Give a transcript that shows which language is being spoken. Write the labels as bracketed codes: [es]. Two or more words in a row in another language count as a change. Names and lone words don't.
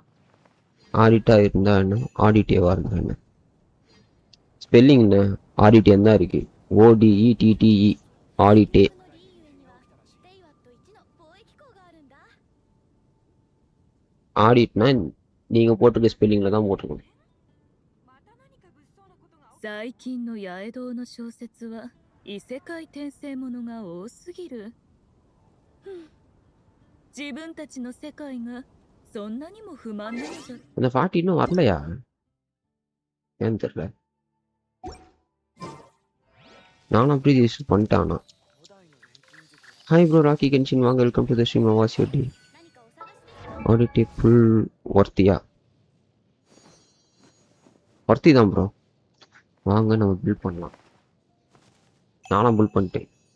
[ta] ஆடிட்டாக இருந்தா என்ன, ஆடிட்டேவாக இருந்தா என்ன. ஸ்பெல்லிங் என்ன ஆடிட்டேன் தான் இருக்கு. ODETTE ஆடிட்டே. ஆடிட்னா நீங்க போட்டிருக்க ஸ்பெல்லிங்ல தான் போட்டிருக்கணும். [ja] 最近の八重堂の小説は異世界転生ものが多すぎる。自分たちの世界がそんなにも不満なのだ。 [ta] அந்த 40 இன்னும் வரலையா? ஏன்னு தெரியல. நானும் அப்படி ரிஜிஸ்டர் பண்ணிட்டானா? ஹாய் ப்ரோ ராக்கி கென்ஷின் வாங்க, [en] welcome to the stream. was your day? [ta] ஆடிட்டி ஃபுல் ஒர்த்தியா? ஒர்த்தி தான் ப்ரோ. வாங்க நம்ம பில்ட் பண்ணலாம். நானும் பில்ட் பண்ணிட்டேன்.